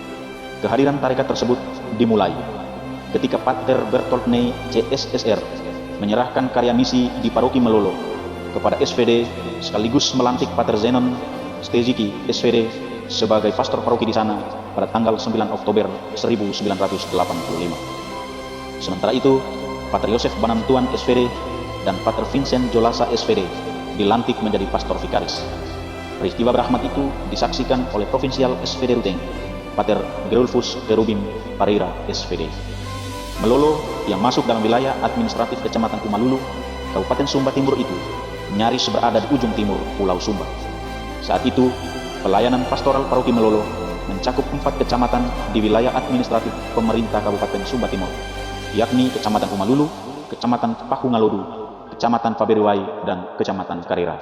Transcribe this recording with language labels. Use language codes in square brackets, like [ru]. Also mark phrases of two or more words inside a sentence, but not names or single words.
[id] Kehadiran tarekat tersebut dimulai ketika Pater Bertolt Ney CSSR menyerahkan karya misi di Paroki Melolo kepada SVD sekaligus melantik Pater Zenon Steziki SVD sebagai pastor paroki di sana pada tanggal 9 Oktober 1985. Sementara itu, Pater Yosef Banantuan SVD dan Pater Vincent Jolasa SVD dilantik menjadi pastor vikaris. Peristiwa berahmat itu disaksikan oleh Provinsial SVD Ruteng, Pater Gerulfus Kerubim Pareira SVD. Melolo yang masuk dalam wilayah administratif Kecamatan Kumalulu, Kabupaten Sumba Timur itu nyaris berada di ujung timur Pulau Sumba. Saat itu, pelayanan pastoral Paroki Melolo mencakup 4 kecamatan di wilayah administratif pemerintah Kabupaten Sumba Timur, yakni Kecamatan Kumalulu, Kecamatan Pahungalodu, Kecamatan Paberiwai, dan Kecamatan Karira.